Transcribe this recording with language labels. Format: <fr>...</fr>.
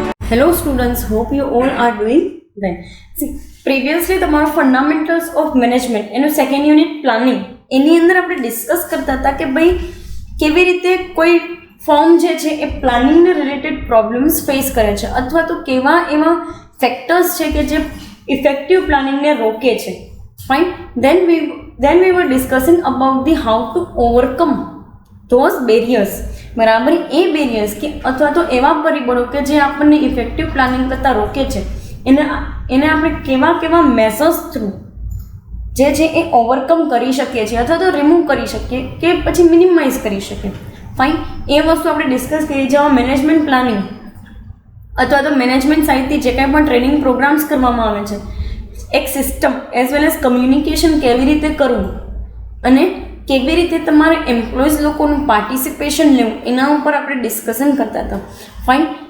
<en>Hello students, hope you all are doing well. See, previously</en> <gu>તમારો fundamentals of management એનું second unit planning એની અંદર આપણે discuss કરતા હતા કે ભાઈ કેવી રીતે કોઈ ફોર્મ જે છે એ પ્લાનિંગને રિલેટેડ પ્રોબ્લેમ્સ ફેસ કરે છે અથવા તો કેવા એવા ફેક્ટર્સ છે કે જે ઇફેક્ટિવ પ્લાનિંગને રોકે છે. Fine.</gu> <en>then we were discussing about the how to overcome those barriers.</en> <gu>બરાબર. એ બેરિયર્સ કે અથવા તો એવા પરિબળો કે જે આપણને ઇફેક્ટિવ પ્લાનિંગ કરતાં રોકે છે એને આપણે કેવા મેસર્સ થ્રુ જે છે એ ઓવરકમ કરી શકીએ છીએ અથવા તો રિમૂવ કરી શકીએ કે પછી મિનિમાઇઝ કરી શકીએ. ફાઇન. એ વસ્તુ આપણે ડિસ્કસ કરી જેમાં મેનેજમેન્ટ પ્લાનિંગ અથવા તો મેનેજમેન્ટ સાઇડથી જે કાંઈ પણ ટ્રેનિંગ પ્રોગ્રામ્સ કરવામાં આવે છે, એક system as well as communication કેવી રીતે કરવું અને કેવી રીતે તમારે એમ્પ્લોઈઝ લોકોનું પાર્ટિસિપેશન લેવું એના ઉપર આપણે ડિસ્કશન કરતા હતા. ફાઇન.</gu>